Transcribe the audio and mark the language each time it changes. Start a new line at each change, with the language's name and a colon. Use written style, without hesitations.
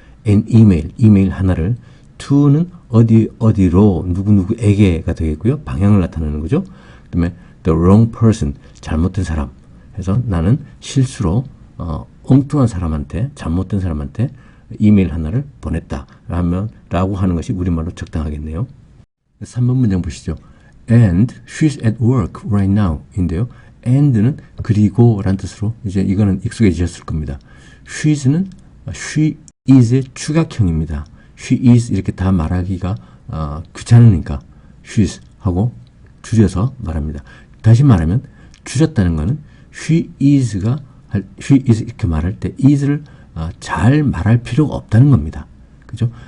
Korean: an email, 이메일 하나를 to는 어디로 누구누구에게가 되겠고요. 방향을 나타내는 거죠. 그 다음에
English: the wrong person,
Korean: 잘못된 사람 해서 나는 실수로 엉뚱한 사람한테, 잘못된 사람한테 이메일 하나를 보냈다 라고 하는 것이 우리말로 적당하겠네요. 3번 문장 보시죠.
English: And she's at work right now
Korean: 인데요. and는 그리고 라는 뜻으로 이제 이거는 익숙해지셨을 겁니다. she's는 she is의 추각형입니다. she is 이렇게 다 말하기가 귀찮으니까 she's 하고 줄여서 말합니다. 다시 말하면 줄였다는 것은 she is 이렇게 말할 때 is를 잘 말할 필요가 없다는 겁니다. 그죠?